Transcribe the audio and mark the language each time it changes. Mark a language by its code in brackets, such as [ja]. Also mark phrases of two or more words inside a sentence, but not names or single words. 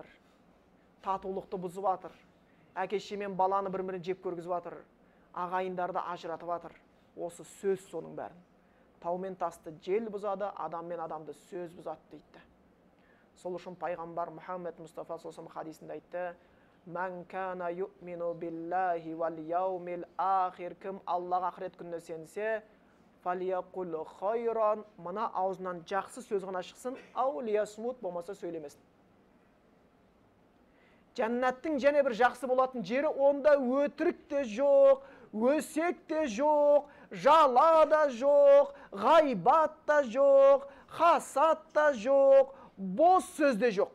[kk] Татулықты бұзып жатыр. Әке-шеше мен баланы бір-бірін жеп көргізіп жатыр. Ағайындарды ажыратып жатыр. Осы сөз соның бәрін. Тау мен тасты жел бұзады, адам мен адамды сөз бұзады дейді. Сол үшін пайғамбар Мұхаммед Мұстафа [ar] صلى الله عليه [kk] хадисінде айтты: [ar] "من كان يؤمن بالله واليوم الآخر", [kk] кім Аллаға ақырет күніне сенсе, [ar] فليقل خيرا, [kk] мына аузынан жақсы сөз ғана шықсын, [ar] أو ليصمت, [kk] болмаса сөйлемесін. Жәннаттың және бір жақсы болатын жері, онда өтірік те жоқ, өсек те жоқ, жала да жоқ, ғайбат та жоқ, хасат та жоқ, бос сөз де жоқ.